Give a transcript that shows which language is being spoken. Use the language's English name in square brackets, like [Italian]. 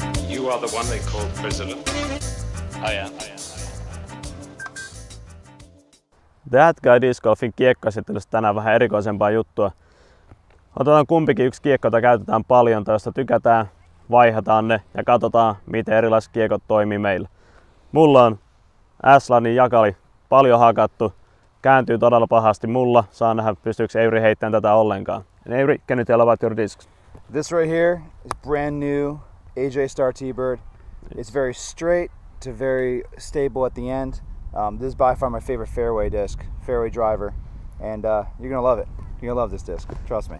[English] You are the one they call president. I am. [Finnish] Hätkäy Disc Golfin kiekkoesittelyssä tänään vähän erikoisempaa juttua. Otetaan kumpikin yksi kiekko, jota käytetään paljon, tai josta tykätään, vaihataan ne ja katsotaan, miten erilaiset kiekot toimii meillä. Mulla on Ashlandin jakali, paljon hakattu, kääntyy todella pahasti mulla. Saan nähdä, pystyykö Avery heittämään tätä ollenkaan. [English] And Avery, can you tell about your discs? This right here is brand new AJ Star T-Bird. It's very straight to very stable at the end. This is by far my favorite fairway disc, fairway driver, and you're gonna love it. You're gonna love this disc, trust me.